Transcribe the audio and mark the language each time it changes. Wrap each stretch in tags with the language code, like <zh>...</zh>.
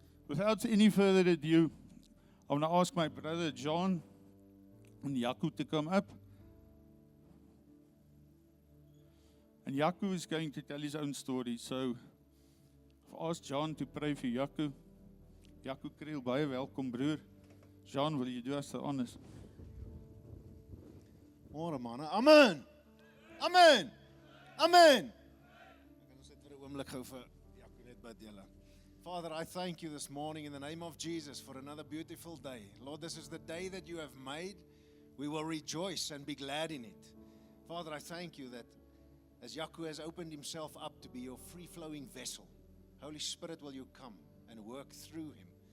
<en>Without any further ado, I want to ask my brother John and Yaku to come up. And Yaku is going to tell his own story. So I've asked John to pray for Yaku. Yaku Kriel,</en> <af>baie welkom broer.</af> <en>John, will you do us the honors?</en> <af>Môre manne. Amen. Amen. Amen. Ek kan ons net vir 'n oomblik gou vir Jaco net bid julle.</af> <en>Father, I thank you this morning in the name of Jesus for another beautiful day. Lord, this is the day that you have made. We will rejoice and be glad in it. Father, I thank you that as Yaku has opened himself up to be your free-flowing vessel, Holy Spirit, will you come and work through him?</en>